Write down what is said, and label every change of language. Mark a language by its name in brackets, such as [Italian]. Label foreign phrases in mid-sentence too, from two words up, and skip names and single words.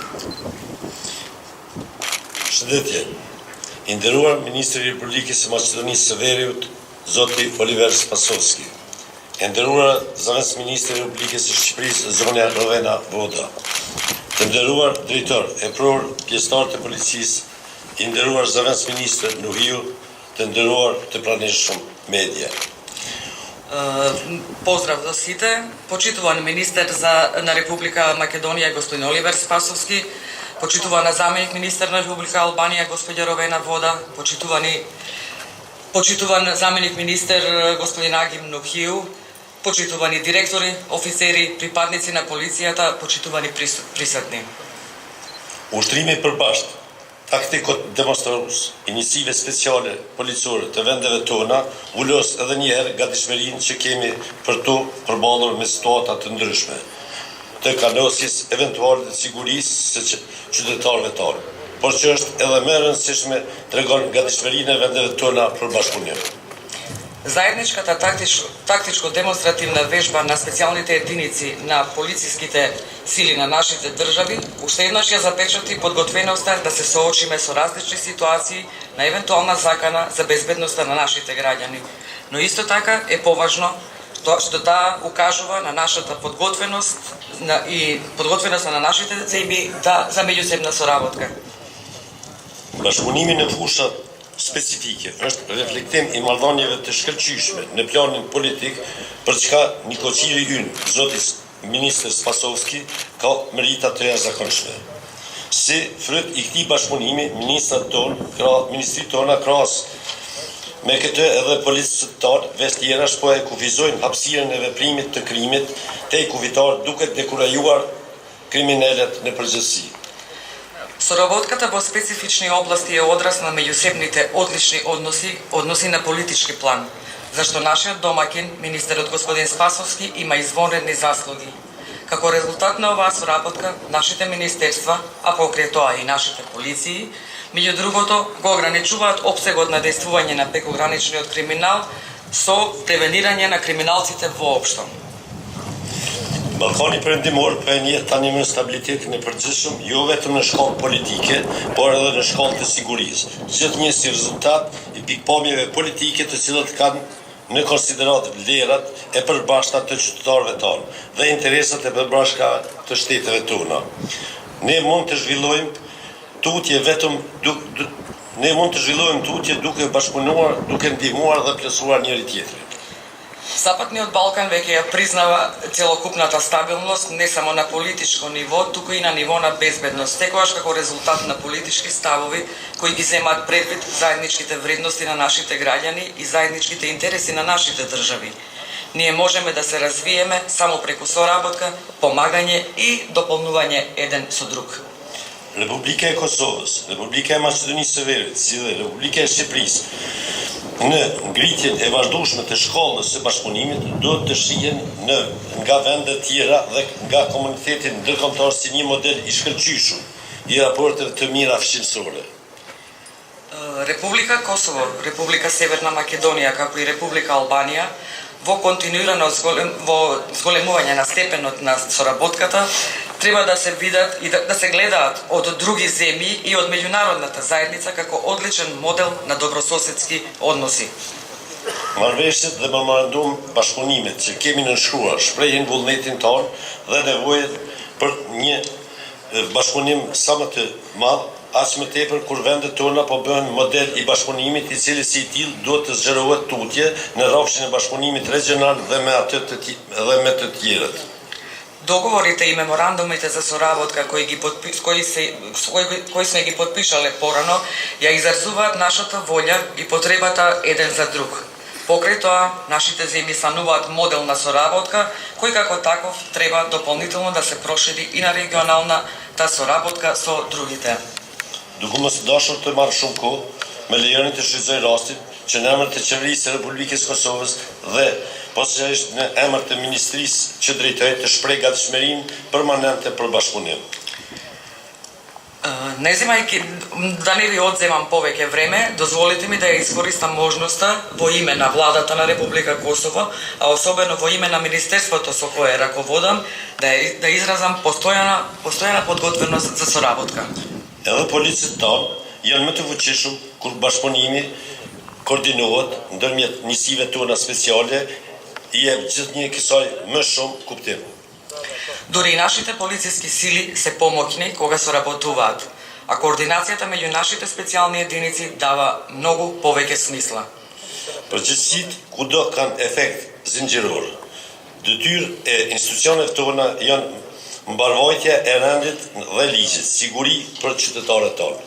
[Albanian] Shëndetje, i nderuar Ministri i Republikës së Maqedonisë së Veriut, Zoti Oliver Spasovski, e nderuar Zëvendës Ministri i Republikës së Shqipërisë, zonja Rovena Voda, të nderuar drejtor e pror pjesëtar të policisë, i nderuar Zëvendës Ministër Nuhiu, të nderuar të pranishëm media. [Macedonian] Поздрав за сите. Почитуван министер на Република Македонија господин Оливер Спасовски, почитувана заменик министер на Република Албанија господја Ровена Вода, почитуван заменик министер господин Агим Нухиу, почитувани директори, офицери, припадници на полицијата, почитувани присутни. [Albanian] Ushtrimi i përbashkët, taktikot demonstrues, iniciative speciale policore të vendeve tona, ulos edhe një herë gatishmërinë që kemi për tu përballur me situata të ndryshme, të kanosjes eventuale të sigurisë së qytetarëve tonë, por që është edhe më e rëndësishme tregon gatishmërinë e vendeve tona për bashkëpunim. [Macedonian] Заедничката тактичко-демонстративна вежба на специјалните единици на полициските сили на нашите држави уште еднаш ја запечати подготвеноста да се соочиме со различни ситуации на евентуална закана за безбедноста на нашите граѓани. Но исто така е поважно што таа укажува на нашата подготвеност и подготвеноста на нашите земји за меѓусебна соработка. [Albanian] Bashkëpunimi në fusha specifike është reflektim i marrëdhënieve të shkëlqyeshme në planin politik për çka Nikocili ynë, Zoti Ministër Spasovski, ka merita të jashtëzakonshme. Si fryt i këtij bashkëpunimi, ministrit tona krahas me këtë edhe policët tonë vestjera po e kufizojnë hapësirën e veprimit të krimit te kufitar duke dekurajuar kriminalet në përgjithësi. [Macedonian] Соработката во специфични области е одраз на меѓусебните одлични односи на политички план, зашто нашиот домакин, министерот господин Спасовски, има извонредни заслуги. Како резултат на оваа соработка, нашите министерства, а покрај тоа и нашите полиции, меѓу другото, го ограничуваат опсегот на дејствување на пrekограничниот криминал со превенирање на криминалците воопшто. [Albanian] Ballkani Perëndimor po e njeh tani me stabilitetin e përgjithshëm, jo vetëm në shkallë politike, por edhe në shkallë të sigurisë. Gjithnjë si rezultat i pikpamjeve politike të cilat kanë në konsiderat vlerat e përbashkëta të qytetarëve tonë dhe interesat e përbashkëta të shteteve tona. Ne mund të zhvillojmë tutje duke bashkëpunuar, duke ndihmuar dhe plotësuar njëri tjetrin. [Macedonian] Западниот Балкан веќе ја признава целокупната стабилност не само на политичко ниво, туку и на ниво на безбедност, секогаш како резултат на политички ставови кои ги земаат предвид заедничките вредности на нашите граѓани и заедничките интереси на нашите држави. Ние можеме да се развиеме само преку соработка, помагање и дополнување еден со друг. [Albanian] Republika e Kosovës, Republika e Maqedonisë së Veriut, si dhe Republika e Shqipërisë, në ngritjen e vazhdueshme të shkallës së bashkëpunimit, duhet të shihen nga vende tjera dhe nga komuniteti ndërkombëtar si një model i shkëlqyeshur i raporteve të mira fshirësore. [Macedonian] Република Косово, Република Северна Македонија, како и Република Албанија, во континуирано зголемување на степенот на соработката, треба да се видат и да се гледаат од други земји и од меѓународната заедница како одличен модел на добрососедски односи. [Albanian] Marrëveshjet dhe memorandum bashkëpunimit që kemi nënshkruar shprehin vullnetin tonë dhe nevojën për një bashkëpunim sa më të madh, aq më tepër kur vendet tona po bëhen model i bashkëpunimit i cili si i tillë duhet të zgjerohet tutje në rrafshin e bashkëpunimit regional dhe me të tjerët. [Macedonian] Договорите и меморандумите за соработка кои сме ги подпишале порано ја изразуваат нашата волја и потребата еден за друг. Покрај тоа, нашите земји стануваат модел на соработка, кој како таков треба дополнително да се прошири и на регионалната соработка со другите. [Albanian] Duke mos dashur të marrë shumë kohë, me lejoni të shfrytëzoj rastin që në emër të qeverisë së Republikës Kosovës dhe posaçërisht në emër të ministrisë që drejtoj të shpreh gatishmërinë permanente për bashkëpunim. [Macedonian] Не земајќи да не ви одземам повеќе време, дозволите ми да ја искористам можноста во име на владата на Република Косово, а особено во име на министерството со кое раководам, да изразам постојана подготвеност за соработка. [Albanian] Edhe policët tanë janë më të fuqishëm kur bashkëpunimi koordinohet ndërmjet njësive tona speciale i jep gjithnjë kësaj më shumë kuptim. [Macedonian] Дури и нашите полициски сили се помоќни кога соработуваат, а координацијата меѓу нашите специјални единици дава многу повеќе смисла. [Albanian] Përgjithësitë kudo kanë efekt zinxhiror. Detyrë e institucioneve tona janë mbarvajtja e rendit dhe ligjit, siguri për qytetarët tanë.